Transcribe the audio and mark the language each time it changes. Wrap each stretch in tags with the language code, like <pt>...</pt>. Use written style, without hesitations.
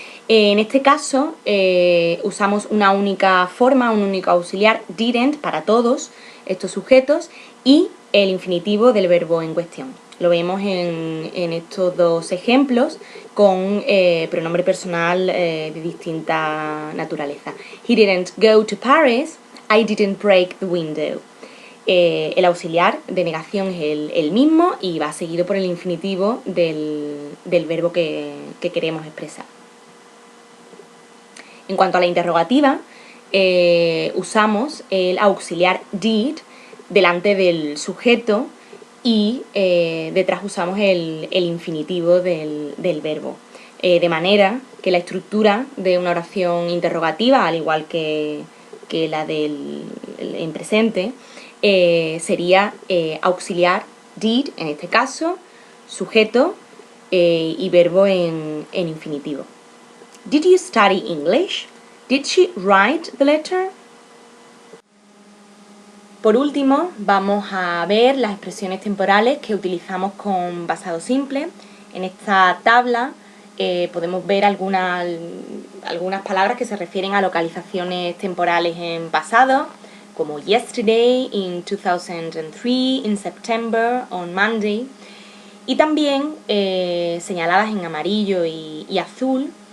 <es>En este caso usamos una única forma, un único auxiliar, didn't, para todos estos sujetos, y el infinitivo del verbo en cuestión. Lo vemos en estos dos ejemplos con pronombre personal de distinta naturaleza.</es> <en>He didn't go to Paris, I didn't break the window.</en> <es>El auxiliar de negación es el mismo y va seguido por el infinitivo del verbo que queremos expresar. En cuanto a la interrogativa, usamos el auxiliar did delante del sujeto y detrás usamos el infinitivo del verbo. De manera que la estructura de una oración interrogativa, al igual que la en presente, sería auxiliar did, en este caso, sujeto y verbo en infinitivo.</es> <en>Did you study English? Did she write the letter?</en> <es>Por último, vamos a ver las expresiones temporales que utilizamos con pasado simple. En esta tabla podemos ver algunas palabras que se refieren a localizaciones temporales en pasado, como</es> <en>yesterday, in 2003, in September, on Monday,</en> <es>y también señaladas en amarillo y azul,</es>